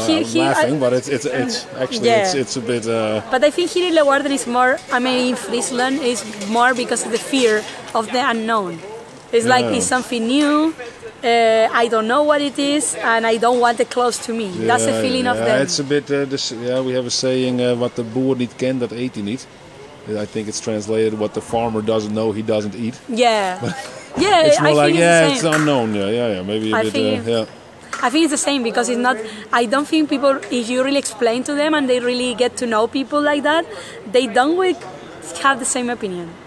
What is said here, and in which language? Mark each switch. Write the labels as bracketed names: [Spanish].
[English] I'm laughing, but it's actually it's a bit. But I think here in Leeuwarden is more. I mean, in Friesland is more because of the fear of the unknown. It's like it's something new. I don't know what it is, and I don't want it close to me. That's the feeling of them. It's a bit. We have a saying: [Dutch] "Wat de boer niet kent, dat eet hij niet." [English] I think it's translated: "What the farmer doesn't know, he doesn't eat." Yeah, it's more like it's the unknown. Yeah. Maybe a bit. I think it's the same because it's not. I don't think people, if you really explain to them and they really get to know people like that, they don't have the same opinion.